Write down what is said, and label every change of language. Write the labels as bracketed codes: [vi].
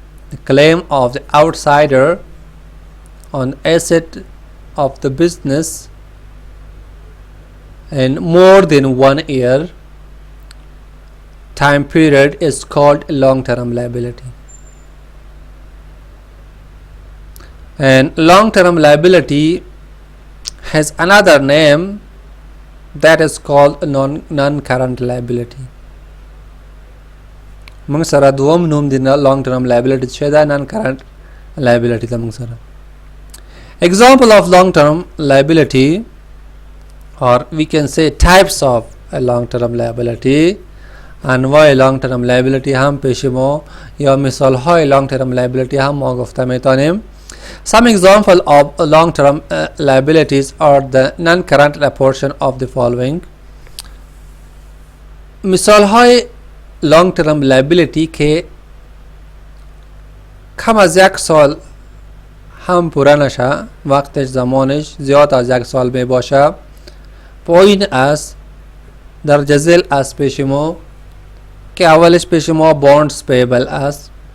[en] The claim of the outsider on asset of the business in more than 1 year time period is called long-term liability. And long-term liability has another name that is called non-current liability. [ps] موږ سره دوم نوم دی long-term liability چې دا non-current liability ده موږ سره. [en] Example of long-term liability, or we can say types of a long-term liability. [fa] انواع لانگ ترم لایبیلیتی هم پیش ما یا مثال های لانگ ترم لایبیلیتی هم ما گفته میتونیم. [en] Some example of long-term liabilities are the non-current portion of the following. [fa] مثال های لانگ ترم لایبیلیتی که کم از 1 سال هم پوره نشه، وقتش زمانش زیاد از 1 سال می باشه، پایین است در جزل از پیش ما که اولش پیش ما بانڈز پیبل است.